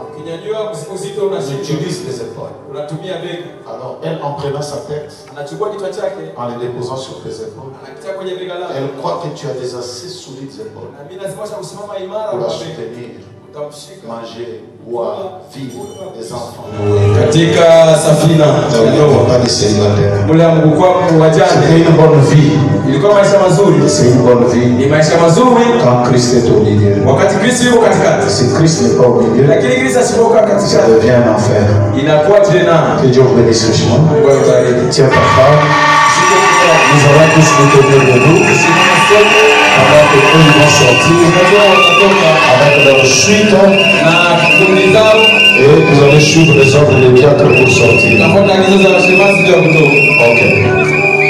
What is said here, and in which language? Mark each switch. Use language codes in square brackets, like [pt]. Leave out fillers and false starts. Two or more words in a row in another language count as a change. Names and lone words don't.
[fr] On utilise les épaules. Alors, elle, en prenant sa tête, en les déposant sur tes épaules, elle croit que tu as des assez solides épaules pour la soutenir, manger, boire, vivre, des enfants. [sw] Katika safina [fr] C'était une bonne vie. [sw] ilikuwa maisha mazuri, [fr] C'est une bonne vie. [sw] ni maisha mazuri [fr] Quand Christ est au milieu. [sw] wakati Kristo yuko katikati, [fr] Si Christ n'est pas au milieu, [sw] lakini Kristo asipokuwa [fr] ça [sw] katikati [fr] devient un enfer. [sw] inakuwa tena. [fr] Que Dieu vous bénisse richement. [sw] Mungu akubariki. [fr] Tiens ta femme. Nous allons tous nous tenir debout. Pendant que eux vont sortir avec leur suite. [sw] na kikundi zao [fr] Et vous allez suivre les ordres des diacres pour sortir. [sw] na kwa agizo za mashemasi ndio kutoka. Ok.